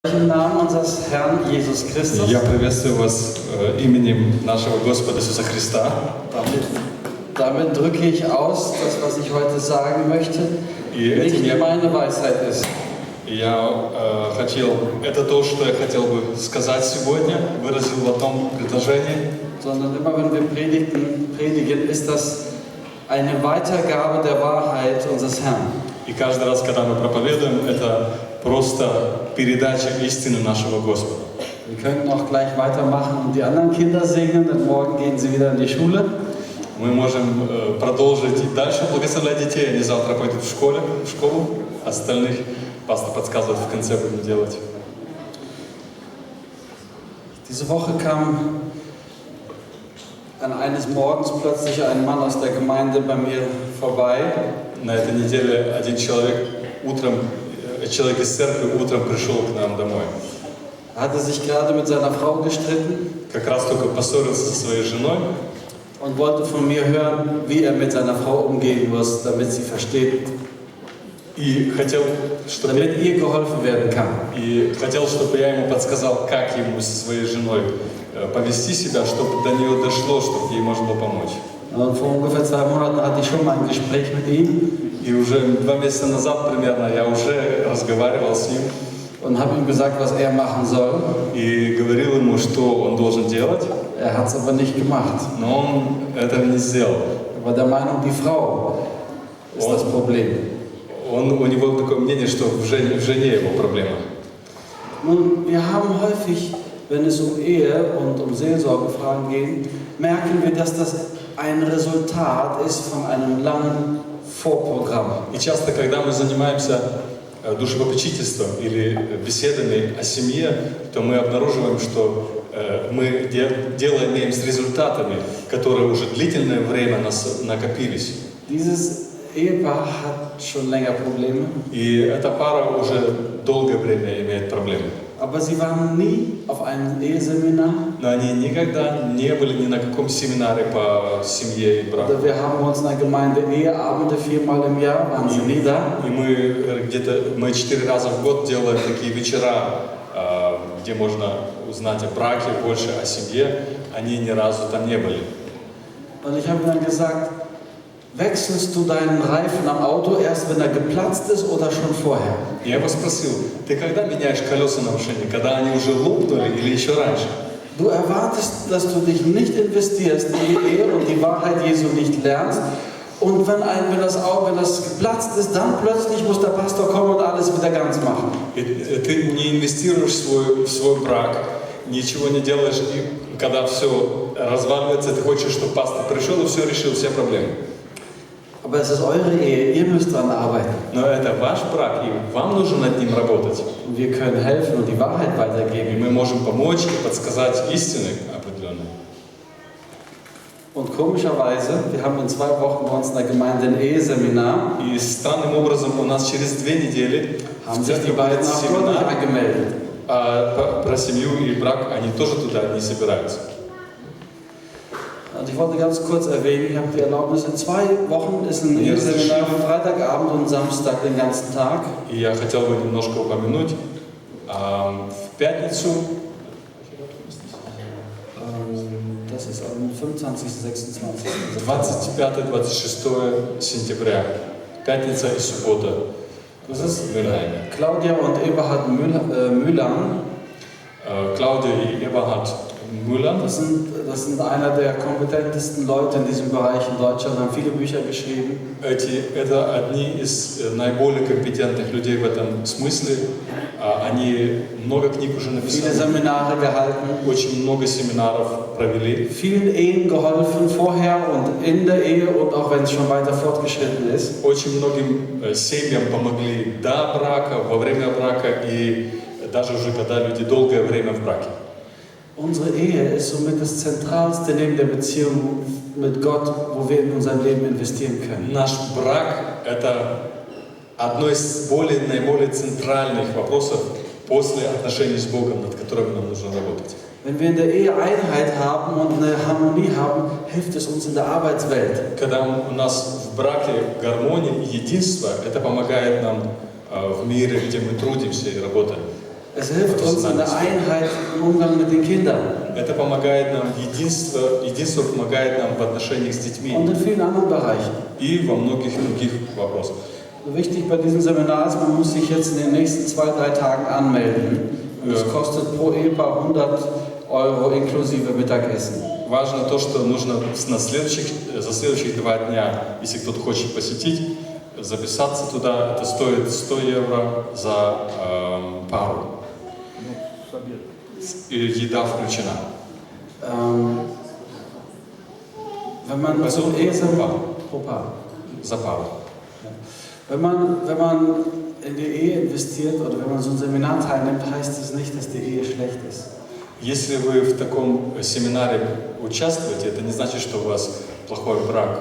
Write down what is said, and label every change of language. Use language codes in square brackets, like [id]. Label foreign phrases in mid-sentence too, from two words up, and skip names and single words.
[de] Im Namen unseres Herrn Jesus Christus. [ru] Я приветствую вас именем нашего Господа Иисуса Христа. [de] Damit drücke ich aus, das, was ich heute sagen möchte, nicht meine Weisheit ist. [ru] Это то, что я хотел бы сказать сегодня, выразил в одном предложении. [de] Sondern immer wenn wir predigen, ist das eine Weitergabe der Wahrheit unseres Herrn. [ru] И каждый раз, когда мы проповедуем, это просто передача истины нашего Господа. [de] Wir können auch gleich weitermachen und die anderen Kinder segnen, denn morgen gehen sie wieder in die Schule. [ru] Мы можем продолжить и дальше благословлять детей, они завтра пойдут в школу, остальных пастор подсказывает, в конце будем делать. [de] Diese Woche kam eines Morgens plötzlich ein Mann aus der Gemeinde bei mir vorbei. [ru] На этой неделе один человек из церкви утром пришел к нам домой. [de] Er hatte sich gerade mit seiner Frau gestritten. [ru] Как раз только поссорился со своей женой. [de] Und wollte von mir hören, wie er mit seiner Frau umgehen muss, damit sie versteht, damit ihr geholfen werden kann. [ru] И хотел, чтобы я ему подсказал, как ему со своей женой повести себя, чтобы до нее дошло, чтобы ей можно было помочь. [de] Und vor ungefähr 2 Monaten hatte ich schon mal ein Gespräch mit ihm. [ru] И уже 2 месяца назад примерно я уже разговаривал с ним. [de] Und habe ihm gesagt, was er machen soll. [ru] И говорил ему, что он должен делать. [de] Er hat es aber nicht gemacht. [ru] Но он этого не сделал. [de] Er war der Meinung, die Frau ist das Problem. [ru] У него такое мнение, что в жене его проблема. [de] Nun, wir haben häufig, wenn es um Ehe und um Seelsorgefragen geht, merken wir, dass das ein Resultat ist von einem langen Vorprogramm. [ru] И часто, когда мы занимаемся душепопечительством или беседами о семье, то мы обнаруживаем, что мы дело имеем с результатами, которые уже длительное время накопились. [de] Dieses Ehepaar hat schon länger Probleme. [ru] И эта пара уже долгое время имеет проблемы. [de] Aber sie waren nie auf einem Eheseminar. [ru] Но они никогда не были ни на каком семинаре по семье и браку. [de] Wir haben uns in der Gemeinde Eheabende 4-mal im Jahr, waren sie nie da. [ru] И мы 4 раза в год делаем такие вечера, где можно узнать о браке, больше о семье. Они ни разу там не были. [de] Und ich habe dann gesagt, wechselst du deinen Reifen am Auto erst, wenn er geplatzt ist oder schon vorher? [ru] Я его спросил, ты когда меняешь колеса на машине, когда они уже лопнули или еще раньше? [de] Du erwartest, dass du dich nicht investierst in die Ehe und die Wahrheit Jesu nicht lernst. Und wenn das geplatzt ist, dann plötzlich muss der Pastor kommen und alles wieder ganz machen. [ru] Ты не инвестируешь в свой брак, ничего не делаешь, и когда все разваливается, ты хочешь, чтобы пастор пришел и все решил, все проблемы. [de] Aber es ist eure Ehe, ihr müsst daran arbeiten. [ru] Но это ваш брак, и вам нужно над ним работать. [de] Und wir können helfen und die Wahrheit [ru] И [de] weitergeben. [ru] мы можем помочь и подсказать истины определенные. [de] Und komischerweise, wir haben in 2 Wochen bei uns in der Gemeinde ein Eheseminar. [ru] И странным образом у нас через 2 недели [de] Haben sich die beiden auch dort nicht angemeldet. [ru] про семью и брак, они тоже туда не собираются. [de] Und ich wollte ganz kurz erwähnen, ich habe die Erlaubnis, in 2 Wochen ist ein Eheseminar von Freitagabend und Samstag den ganzen Tag. [ru] И я хотел бы немножко упомянуть, в пятницу, [de] Das ist am 25. 26. [ru] 25-26 сентября, пятница и суббота. [de] Das ist Claudia und Eberhard Müller. [ru] Claudia и Eberhard Müller. [de] Das sind einer der kompetentesten Leute in diesem Bereich in Deutschland, haben viele Bücher geschrieben. [ru] Это одни из наиболее компетентных людей в этом смысле. Они много книг уже написали. [de] Viele Seminare gehalten. [ru] Очень много семинаров провели. [de] Vielen Ehen geholfen, vorher und in der Ehe und auch wenn es schon weiter fortgeschritten ist. [ru] Очень многим семьям помогли до брака, во время брака и даже уже когда люди долгое время в браке. [de] Unsere Ehe ist somit das Zentralste neben der Beziehung mit Gott, wo wir in unser Leben investieren können. [ru] Наш брак – это одно из наиболее центральных вопросов после отношений с Богом, над которыми нам нужно работать. [de] Wenn wir in der Ehe Einheit haben und eine Harmonie haben, hilft es uns in der Arbeitswelt. [ru] Когда у нас в браке гармония и единство, это помогает нам в мире, где мы трудимся и работаем. [de] Es hilft uns in der Einheit im Umgang mit den Kindern [ru] Это помогает нам, единство помогает нам в отношениях с детьми [de] und in vielen anderen Bereichen. [ru] и во многих других вопросах. [de] Wichtig bei diesem Seminar ist, man muss sich jetzt in den nächsten 2-3 Tagen anmelden. Und es kostet pro Ehepaar 100 € inklusive Mittagessen. [ru] Важно то, что нужно за следующих 2 дня, если кто-то хочет посетить, записаться туда. Это стоит 100 евро за пару. И еда включена. [de] Wenn man zum Eheseminar [ru] За пару. [de] Wenn man in die Ehe investiert oder wenn man so ein Seminar teilnimmt, heißt es nicht, dass die Ehe schlecht ist. [ru] Если вы в таком семинаре участвуете, это не значит, что у вас плохой брак.